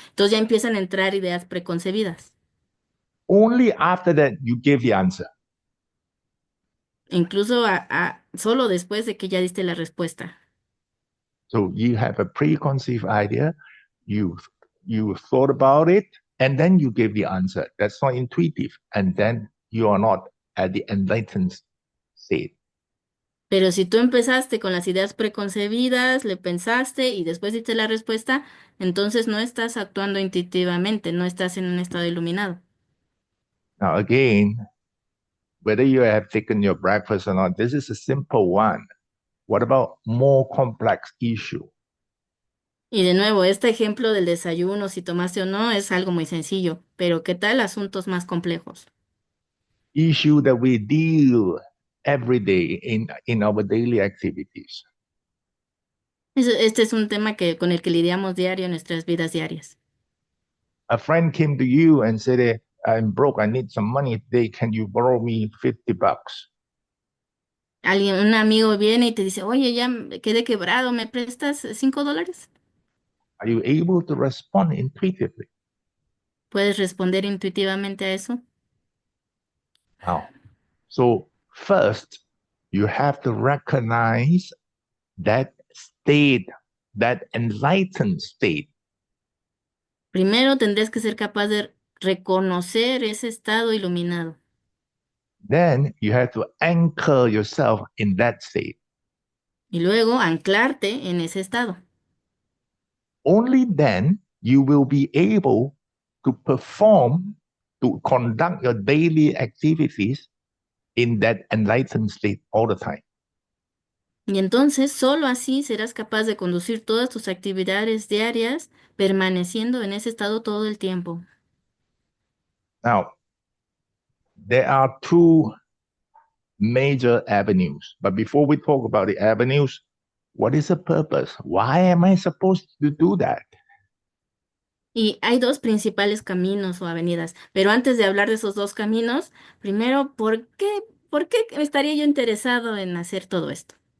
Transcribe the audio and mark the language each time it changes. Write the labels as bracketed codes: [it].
[es] Entonces ya empiezan a entrar ideas preconcebidas. [en] Only after that you give the answer. [es] Incluso solo después de que ya diste la respuesta. [en] So you have a preconceived idea, you you thought about it, and then you give the answer. That's not intuitive, and then you are not at the enlightened state. [es] Pero si tú empezaste con las ideas preconcebidas, le pensaste y después diste la respuesta, entonces no estás actuando intuitivamente, no estás en un estado iluminado. [en] Now again, whether you have taken your breakfast or not, this is a simple one. What about more complex issue? [es] Y de nuevo, este ejemplo del desayuno, si tomaste o no, es algo muy sencillo, pero ¿qué tal asuntos más complejos? [en] Issue that we deal every day in our daily activities. [es] Este es un tema con el que lidiamos diario en nuestras vidas diarias. [en] A friend came to you and said, I'm broke, I need some money today. Can you borrow me $50? [es] Un amigo viene y te dice, oye, ya quedé quebrado, ¿me prestas $5? [en] Are you able to respond intuitively? [es] ¿Puedes responder intuitivamente a eso? [en] Now, so first, you have to recognize that state, that enlightened state. [es] Primero tendrías que ser capaz de reconocer ese estado iluminado [en] Then you have to anchor yourself in that state. [es] y luego anclarte en ese estado. [en] Only then you will be able to perform, to conduct your daily activities in that enlightened state all the time. [es] Y entonces solo así serás capaz de conducir todas tus actividades diarias permaneciendo en ese estado todo el tiempo. [en] Now, there are two major avenues. But before we talk about the avenues, what is the purpose? Why am I supposed to do that? [es] Y hay dos principales caminos o avenidas, pero antes de hablar de esos dos caminos, primero, ¿por qué estaría yo interesado en hacer todo esto?